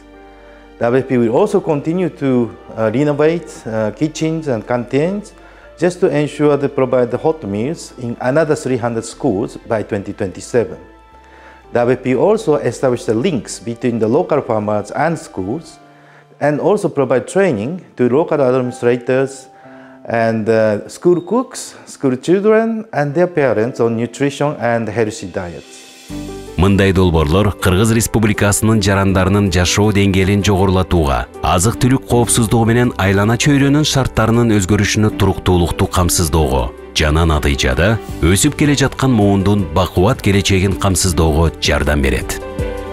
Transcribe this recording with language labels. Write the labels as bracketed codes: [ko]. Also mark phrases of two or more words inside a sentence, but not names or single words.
[en] WFP will also continue to renovate kitchens and canteens just to ensure they provide the hot meals in another 300 schools by 2027. WFP also established the links between the local farmers and schools and also provide training to local administrators and school cooks, school children and their parents on nutrition and healthy diets. [ky] Мындай долборлор Кыргыз Республикасынын жарандарынын жашоо деңгээлин жогорулатууга, азык-түлүк коопсуздугу менен айлана чөйрөнүн шарттарынын өзгөрүшүнө туруктуулукту камсыздоого жана натыйжада өсүп келе жаткан муундун бакубат келечегин камсыздоого жардам берет.